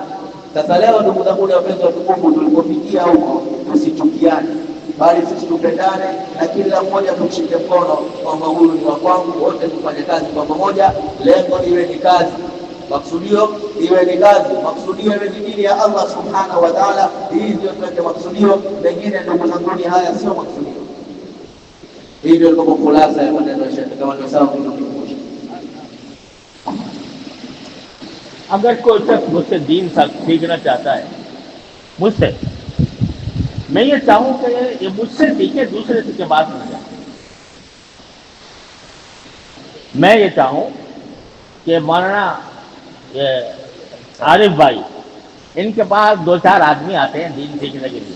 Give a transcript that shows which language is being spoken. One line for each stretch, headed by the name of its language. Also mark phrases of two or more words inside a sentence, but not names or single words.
Swahili: Sasa leo ndugu zangu wapenzi watukufu, tulipofikia huko, tusichukiane, bali sisi tupendane na kila mmoja tumshike mkono kwamba huyu ni wa kwangu, wote tufanye kazi kwa pamoja. Lengo iwe ni kazi, maksudio iwe ni kazi, maksudio iwe ni dini ya Allah
Arabic: سبحانه وتعالى.
Swahili: Hii ndio tuweke maksudio, mengine ndugu zangu haya sio maksudio. Hii ndio kwa khulasa ya maneno ya Sheikh kama ndio sawa kukumbusha.
Hindi: अगर कोई शख्स मुझसे दीन सीखना चाहता है मुझसे, मैं ये चाहूँ कि ये मुझसे सीखे, दूसरे के बाद न जाए। मैं ये चाहूँ कि मौलाना आरिफ भाई, इनके पास 2-4 आदमी आते हैं दीन सीखने के लिए।